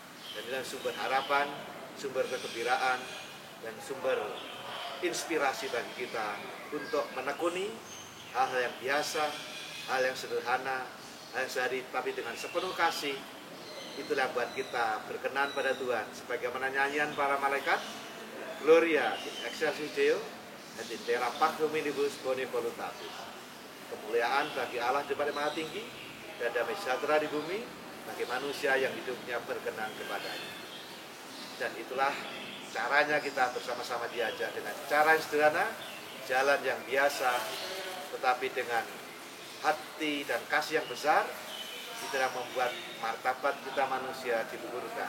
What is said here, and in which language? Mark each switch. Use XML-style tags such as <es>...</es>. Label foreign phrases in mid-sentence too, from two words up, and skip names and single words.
<id>Dan inilah sumber harapan, sumber kegembiraan, dan sumber inspirasi bagi kita untuk menekuni hal-hal yang biasa, hal yang sederhana, hal yang sehari tapi dengan sepenuh kasih. Itulah buat kita berkenan pada Tuhan. Sebagaimana nyanyian para malaikat,</id> <la>Gloria in excelsis Deo et in terra pacem omnibus bone voluntatis.</la> <id>Kemuliaan bagi Allah di tempat yang maha tinggi dan damai sejahtera di bumi bagi manusia yang hidupnya berkenan kepadanya. Dan itulah caranya kita bersama-sama diajak dengan cara yang sederhana, jalan yang biasa, tetapi dengan hati dan kasih yang besar, itulah membuat martabat kita manusia diluhurkan.</id>